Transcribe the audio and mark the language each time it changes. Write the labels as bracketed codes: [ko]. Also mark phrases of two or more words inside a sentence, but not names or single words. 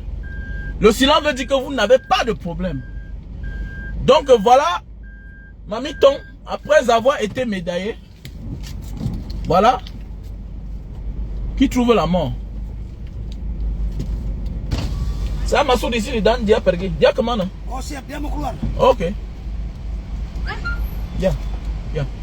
[fr] Le silence veut dire que vous n'avez pas de problème. Donc voilà, Mamiton, après avoir été médaillé, voilà, qui trouve la mort. C'est un maçon d'ici, il donne [id] dia pergi. Dia kemana? Oh siap, dia mau keluar. [fr] Ok. Bien, bien.